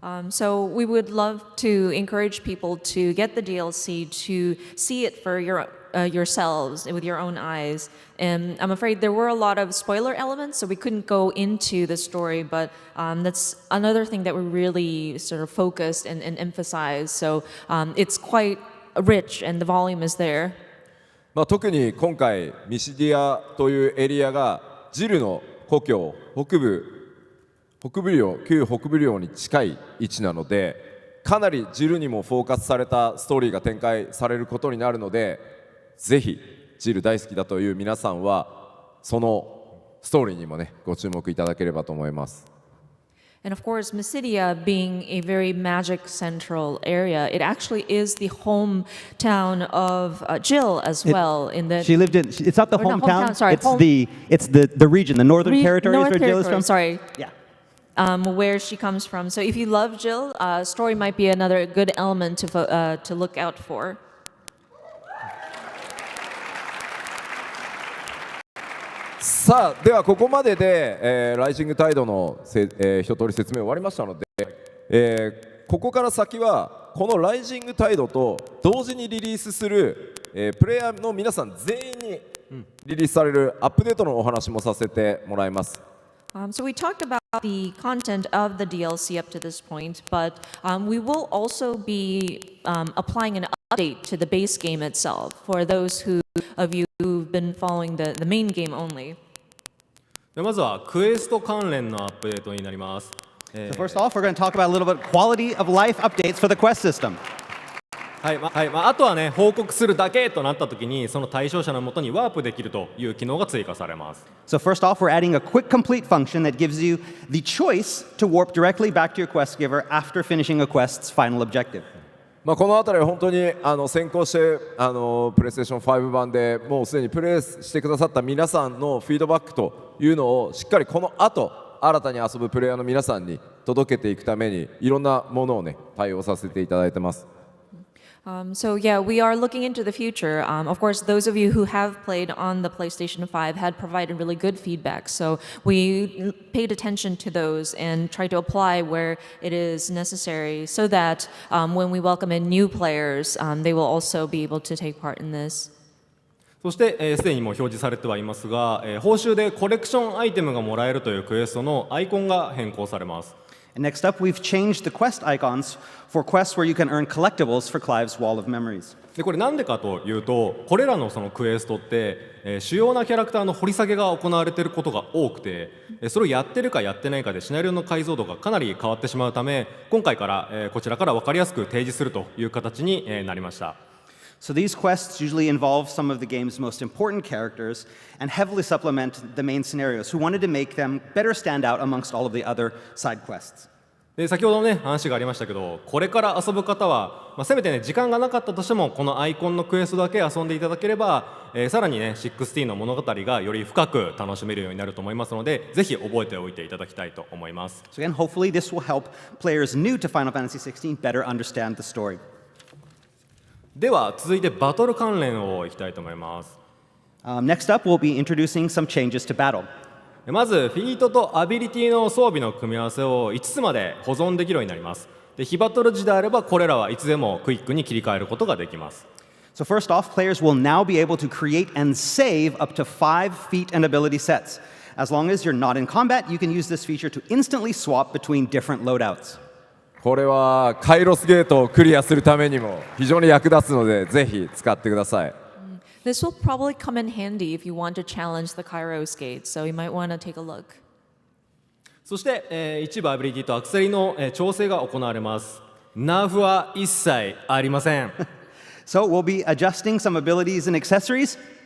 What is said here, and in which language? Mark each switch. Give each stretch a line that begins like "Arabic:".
English: So we would love to encourage people to get the DLC to see it for yourselves with your own eyes. And I'm afraid there were a lot of spoiler elements, so we couldn't go into the story. But that's another thing that we really sort of focused and emphasized. So it's quite rich, and the volume is there.
Japanese: 特に今回ミシディアというエリアがジルの故郷旧北部領に近い位置なのでかなりジルにもフォーカスされたストーリーが展開されることになるのでぜひジル大好きだという皆さんはそのストーリーにもねご注目いただければと思います。
English: And of course, Midia being a very magic central area, it actually is the hometown of Jill as well. She lived in. It's not the Or not hometown. hometown, sorry, It's the region, the Northern Territories North where Jill is from. Territory, sorry. Yeah. Where she comes from. So if you love Jill, story might be another good element to look out for.
Japanese: さあではここまでで、ライジングタイドの、一通り説明終わりましたので、ここから先はこのライジングタイドと同時にリリースする、プレイヤーの皆さん全員にリリースされるアップデートのお話もさせてもらいます。
English: So we talked about the content of the DLC up to this point, but we will also be applying an update to the base game itself for those of you who've been following the main game only.
Japanese: でまずはクエスト関連のアップデートになります。
English: So first off, we're going to talk about a little bit quality of life updates for the quest system.
Japanese: あとはね報告するだけとなった時にその対象者のもとにワープできるという機能が追加されます。
English: So first off, we're adding a quick complete function that gives you the choice to warp directly back to your quest giver after finishing a quest's final objective.
Japanese: この辺りは本当に先行してプレイステーション5版でもうすでにプレイしてくださった皆さんのフィードバックというのをしっかりこの後新たに遊ぶプレイヤーの皆さんに届けていくためにいろんなものをね対応させていただいてます。
English: So yeah, we are looking into the future. Of course, those of you who have played on the PlayStation 5 had provided really good feedback. So we paid attention to those and tried to apply where it is necessary so that when we welcome in new players, they will also be able to take part in this.
Japanese: そして、すでにもう表示されてはいますが、報酬でコレクションアイテムがもらえるというクエストのアイコンが変更されます。
English: And next up, we've changed the quest icons for quests where you can earn collectibles for Clive's Wall of Memories.
Japanese: でこれなんでかというとこれらのそのクエストって、主要なキャラクターの掘り下げが行われていることが多くて、それをやってるかやってないかでシナリオの解像度がかなり変わってしまうため今回から、こちらから分かりやすく提示するという形に、なりました。
English: So these quests usually involve some of the game's most important characters and heavily supplement the main scenarios, who wanted to make them better stand out amongst all of the other side quests.
Japanese: で先ほどね話がありましたけどこれから遊ぶ方は、せめてね時間がなかったとしてもこのアイコンのクエストだけ遊んでいただければ、さらにね16の物語がより深く楽しめるようになると思いますのでぜひ覚えておいていただきたいと思います。
English: So again, hopefully this will help players new to Final Fantasy XVI better understand the story.
Japanese: では続いてバトル関連をいきたいと思います。
English: Next up, we'll be introducing some changes to battle.
Japanese: まずフィートとアビリティの装備の組み合わせを5つまで保存できるようになります。で非バトル時であればこれらはいつでもクイックに切り替えることができます。
English: So first off, players will now be able to create and save up to 5 feat and ability sets. As long as you're not in combat, you can use this feature to instantly swap between different loadouts.
Japanese: これはカイロスゲートをクリアするためにも非常に役立つのでぜひ使ってください。
English: This will probably come in handy if you want to challenge the Kyos Gate, so you might want to take a look.
Japanese: そして、一部アビリティとアクセリの、調整が行われます。ナーフは一切ありません。
English: So we'll be adjusting some abilities and accessories.